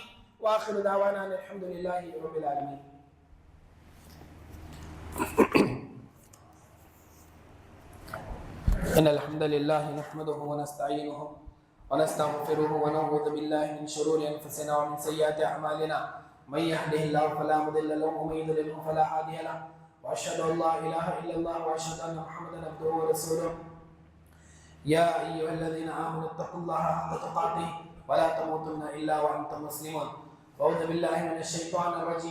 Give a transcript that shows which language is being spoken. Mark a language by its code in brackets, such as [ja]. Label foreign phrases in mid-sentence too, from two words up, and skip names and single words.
[ar] وآخر دعوانا الحمد لله رب العالمين. إن الحمد لله نحمده ونستعينه ونستغفره ونعوذ بالله من شرور أنفسنا ومن سيئات أعمالنا. من يهده الله فلا مضل له ومن يضلل فلا هادي له واشهد ان لا اله الا الله واشهد ان محمدا عبده ورسوله. يا ايها الذين امنوا اتقوا الله حق تقاته ولا تموتن الا وانتم مسلمون. اعوذ بالله من الشيطان الرجيم.